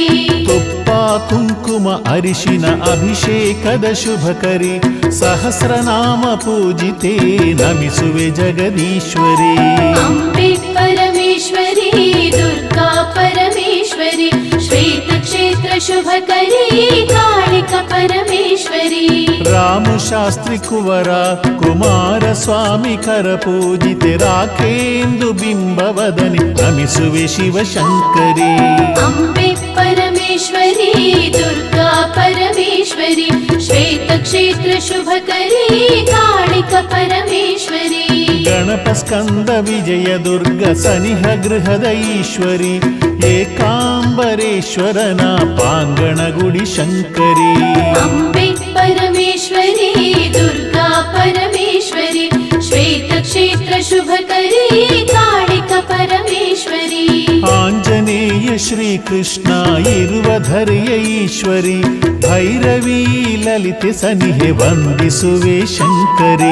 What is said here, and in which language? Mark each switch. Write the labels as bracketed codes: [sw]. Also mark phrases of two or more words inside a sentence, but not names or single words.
[kn] ತುಪ್ಪ ಕುಂಕುಮ ಅರಿಶಿನ ಅಭಿಷೇಕದ ಶುಭಕರಿ ಸಹಸ್ರನಾಮ ಪೂಜಿತೆ ನಮಿಸುವೆ ಜಗದೀಶ್ವರಿ [sa] अम्बे परमेश्वरी दुर्गा परमेश्वरी श्वेतक्षेत्र शुभकरी कालिका परमेश्वरी [kn] ರಾಮಶಾಸ್ತ್ರಿ ಕುವರ ಕುಮಾರಸ್ವಾಮಿ ಕರ ಪೂಜಿತೆ ರಾಖೇಂದು ಬಿಂಬವದನೆ ನಮಿಸುವೆ ಶಿವಶಂಕರಿ [sa] अम्बे परमेश्वरी दुर्गा परमेश्वरी श्वेतक्षेत्र शुभकरी कालिका परमेश्वरी [kn] ಗಣಪ ಸ್ಕಂದ ವಿಜಯ ದುರ್ಗ ಸನಿಹ ಗೃಹದ ಈಶ್ವರಿ ಏಕಾಂಬರೇಶ್ವರನ ಪಾಂಗಣ ಗುಡಿ ಶಂಕರಿ [sa] अम्बे परमेश्वरी दुर्गा परमेश्वरी श्वेतक्षेत्र शुभकरी कालिका परमेश्वरी [kn] ಆಂಜನೇಯ ಶ್ರೀಕೃಷ್ಣ ಇರುವ ಧರೆಯ ಈಶ್ವರಿ ಭೈರವಿ ಲಲಿತೆ ಸನಿಹೆ ವಂದಿಸುವೆ ಶಂಕರಿ